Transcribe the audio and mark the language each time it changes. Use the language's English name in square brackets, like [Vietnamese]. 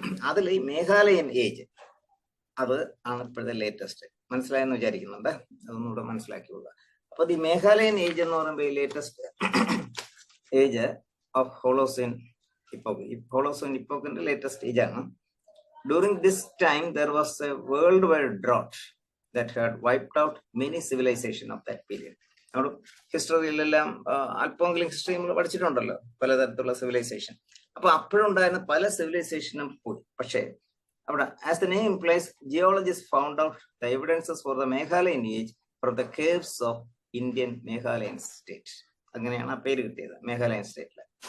[Malayalam] അതിൽ ഈ മേഘാലയൻ ഏജ് അത് ആണ് ഇപ്പോഴത്തെ ലേറ്റസ്റ്റ്. മനസ്സിലായെന്ന് വിചാരിക്കുന്നുണ്ട്. അതൊന്നുകൂടെ മനസ്സിലാക്കിയുള്ള. അപ്പൊ ഈ മേഘാലയൻ ഏജ് എന്ന് പറയുമ്പോൾ ഈ ലേറ്റസ്റ്റ് ഏജ് ഓഫ് ഹോളോസീൻ ഇപ്പോക്ക്. ഈ ഹോളോസീൻ ഇപ്പോക്കിന്റെ ലേറ്റസ്റ്റ് ഏജ് ആണ്. [English] During this time, there was a worldwide drought that had wiped out many civilization of that period. [Malayalam] നമ്മൾ ഹിസ്റ്ററിയിലെല്ലാം അല്പമെങ്കിലും ഹിസ്റ്ററി നമ്മൾ പഠിച്ചിട്ടുണ്ടല്ലോ, പലതരത്തിലുള്ള സിവിലൈസേഷൻ. അപ്പൊ അപ്പോഴുണ്ടായിരുന്ന പല സിവിലൈസേഷനും പോയി. പക്ഷേ അവിടെ [English] As the name implies, geologist found out the evidences for the Meghalayan age from the caves of Indian Meghalayan state. [Malayalam] അങ്ങനെയാണ് ആ പേര് കിട്ടിയത് മേഘാലയൻ സ്റ്റേറ്റില്.